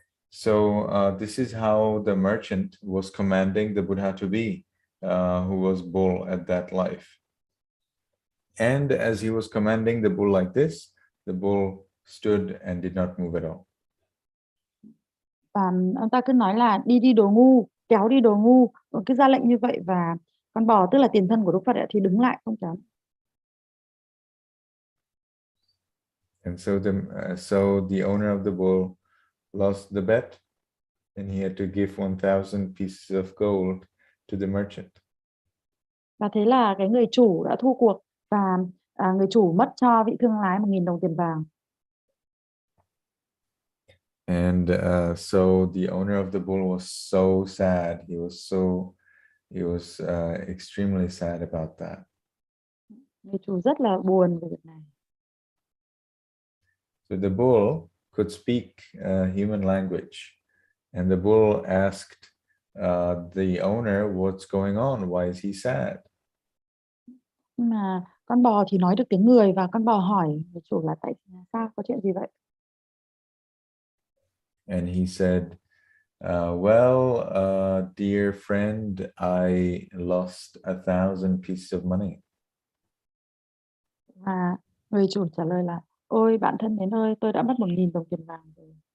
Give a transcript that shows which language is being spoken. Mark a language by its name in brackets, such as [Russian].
[English] So this is how the merchant was commanding the Buddha to be, who was bull at that life. And as he was commanding the bull like this, the bull stood and did not move at all. [Vietnamese] Và ông ta cứ nói là đi đi đồ ngu, kéo đi đồ ngu, cứ ra lệnh như vậy, và con bò tức là tiền thân của Đức Phật thì đứng lại không kéo. [English] And so the owner of the bull lost the bet, and he had to give 1,000 pieces of gold to the merchant. [Vietnamese] Và thế là cái người chủ đã thua cuộc, và người chủ mất cho vị thương lái 1.000 đồng tiền vàng. [English] And so the owner of the bull was so sad. He was extremely sad about that. [Vietnamese] Người chủ rất là buồn về việc này. [English] So the bull could speak human language, and the bull asked the owner, "What's going on? Why is he sad?" [Vietnamese] Nhưng mà con bò thì nói được tiếng người và con bò hỏi người chủ là tại sao, có chuyện gì vậy? [English] And he said, well, dear friend, I lost 1,000 pieces of money. [Vietnamese] Và người chủ trả lời là ôi bạn thân mến ơi, tôi đã mất 1.000 đồng tiền vàng rồi.